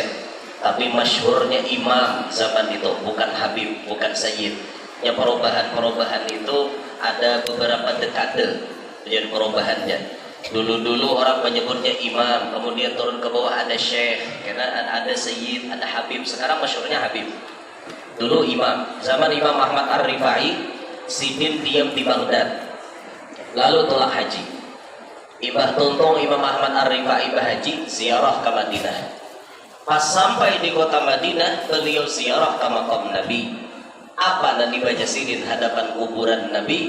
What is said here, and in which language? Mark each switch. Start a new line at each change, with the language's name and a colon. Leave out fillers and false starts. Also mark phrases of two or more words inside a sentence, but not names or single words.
Indonesian: Tapi masyhurnya imam zaman itu, bukan Habib, bukan Sayyid. Ya perubahan-perubahan itu ada beberapa dekade menjadi perubahannya. Dulu-dulu orang menyebutnya imam, kemudian turun ke bawah ada syekh, karena ada Sayyid, ada Habib. Sekarang masyhurnya Habib. Dulu imam, zaman Imam Ahmad Ar-Rifai, Sidin diam di Baghdad, lalu tolak haji.
Banjar: Ibah tuntung
Indonesian: Imam Ahmad Ar-Rifai haji, ziarah ke Madinah. Pas sampai di kota Madinah, beliau ziarah ke makam Nabi. Apa Nabi baca Sidin hadapan kuburan Nabi?